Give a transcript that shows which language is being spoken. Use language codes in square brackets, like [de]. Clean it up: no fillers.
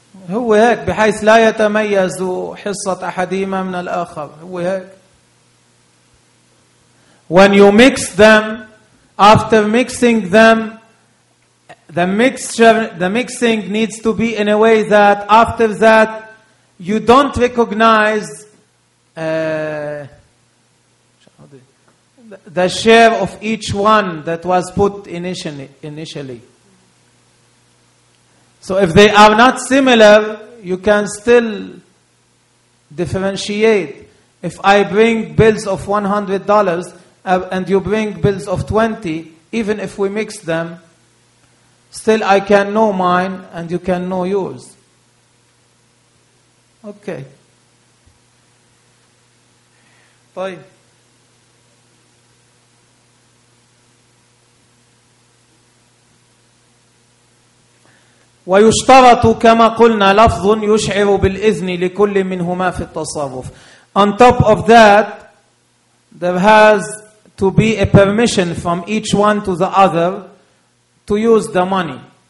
[ar] هو هيك بحيث لا يتميز حصة أحدهما من الآخر. هو هيك. [en] When you mix them, after mixing them, the mixing needs to be in a way that after that you don't recognize the share of each one that was put initially. So if they are not similar, you can still differentiate. If I bring bills of $100 and you bring bills of 20, even if we mix them, still I can know mine and you can know yours. Okay. [ar] طيب. ويشترط كما قلنا لفظ يشعر بالإذن لكل منهما في التصرف. [en] On top of that, there has to be a permission from each one to the other to use the money.